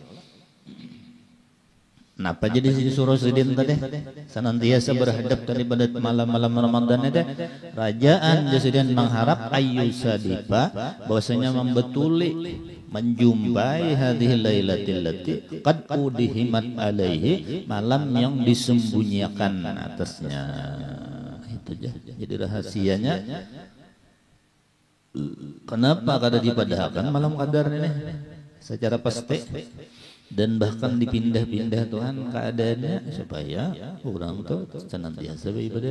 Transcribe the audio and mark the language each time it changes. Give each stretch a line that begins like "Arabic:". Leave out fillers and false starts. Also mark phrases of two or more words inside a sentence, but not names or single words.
Banjar: Kenapa jadi disuruh sidin tadi? Senantiasa berhadap tadi pada malam-malam Ramadan itu rajaan jasiden mengharap ayyusadifa bahwasanya membetuli menjumpai
Arabic: hadhil lailatil lati qad udihimat alaihi
Banjar: malam yang disembunyikan atasnya. Itu aja. Jadi rahasianya kenapa kada dipadahkan malam qadar ini secara pasti dan bahkan dipindah-pindah Tuhan keadaannya supaya orang tuh senantiasa beribadat.